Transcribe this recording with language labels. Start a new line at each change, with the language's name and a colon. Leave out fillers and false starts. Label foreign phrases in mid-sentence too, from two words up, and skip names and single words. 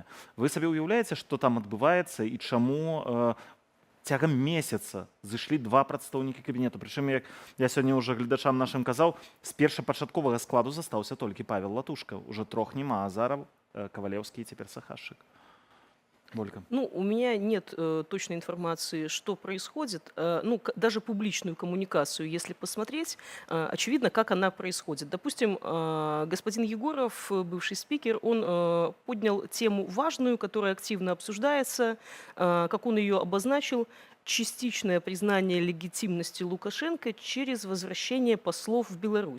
Belarusian: Вы сабе ўяўляеце, што там адбываецца і чаму цягам месяца зышлі два прадстаўнікі кабінету. Прычым, як я сёння ўжо гледачам нашым казаў, з першапачатковага складу застаўся толькі Павел Латушка. Уже трох няма, Азаров, Кавалеўскі і цяпер Сахашчык. Волька.
Russian: Ну, у меня нет точной информации, что происходит. Даже публичную коммуникацию, если посмотреть, очевидно, как она происходит. Допустим, господин Егоров, бывший спикер, он поднял тему важную, которая активно обсуждается, как он ее обозначил, частичное признание легитимности Лукашенко через возвращение послов в Беларусь.